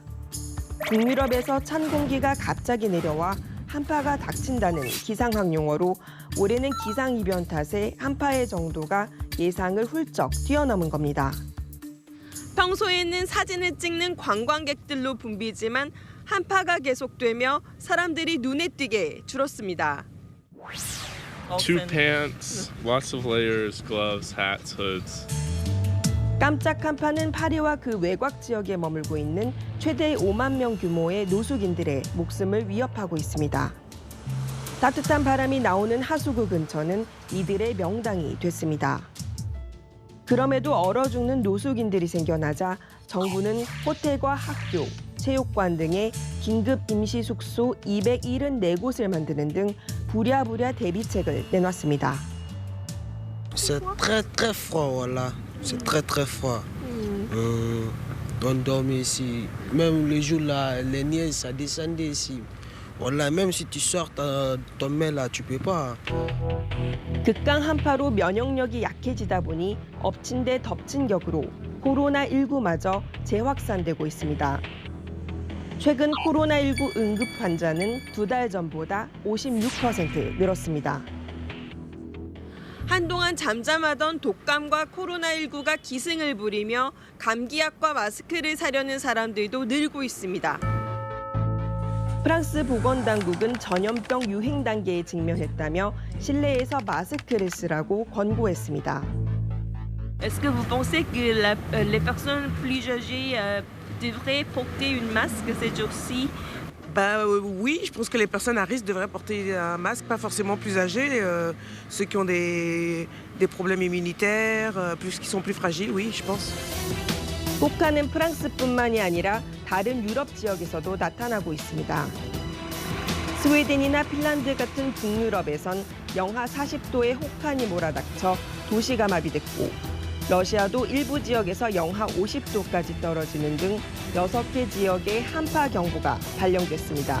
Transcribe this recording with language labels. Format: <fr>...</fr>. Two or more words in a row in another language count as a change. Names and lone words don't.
<ko>북유럽에서 찬 공기가 갑자기 내려와 한파가 닥친다는 기상학 용어로 올해는 기상이변 탓에 한파의 정도가 예상을 훌쩍 뛰어넘은 겁니다. 평소에는 사진을 찍는 관광객들로 붐비지만 한파가 계속되며 사람들이 눈에 띄게 줄었습니다.</ko> <en>Two pants, lots of layers, gloves, hats, hoods.</en> <ko>깜짝 한파는 파리와 그 외곽 지역에 머물고 있는 최대 5만 명 규모의 노숙인들의 목숨을 위협하고 있습니다. 따뜻한 바람이 나오는 하수구 근처는 이들의 명당이 됐습니다. 그럼에도 얼어 죽는 노숙인들이 생겨나자 정부는 호텔과 학교, 체육관 등의 긴급 임시 숙소 274곳을 만드는 등 부랴부랴 대비책을 내놨습니다.</ko> <fr>C'est très très froid, voilà. C'est très très froid. On dormait ici. Même le jour là, les neiges ça descendait ici. Voilà, même si tu sors ton main là, tu peux pas.</fr> <ko>극강 한파로 면역력이 약해지다 보니 엎친 데 덮친 격으로 코로나19마저 재확산되고 있습니다. 최근 코로나19 응급 환자는 2달 전보다 56% 늘었습니다. 한동안 잠잠하던 독감과 코로나19가 기승을 부리며 감기약과 마스크를 사려는 사람들도 늘고 있습니다. 프랑스 보건당국은 전염병 유행 단계에 직면했다며 실내에서 마스크를 쓰라고 권고했습니다.</ko> <fr>Est-ce que vous pensez que les personnes plus âgées devraient porter une masque ces jours-ci? Oui, je pense que les personnes à risque devraient porter un masque, pas forcément plus âgés, ceux qui ont des problèmes immunitaires, qui sont plus fragiles, oui, je pense.</fr> <ko>혹한은 프랑스뿐만이 아니라 다른 유럽 지역에서도 나타나고 있습니다. 스웨덴이나 핀란드 같은 북유럽에선 영하 40도의 혹한이 몰아닥쳐 도시가 마비됐고 러시아도 일부 지역에서 영하 50도까지 떨어지는 등 6개 지역에 한파 경보가 발령됐습니다.</ko>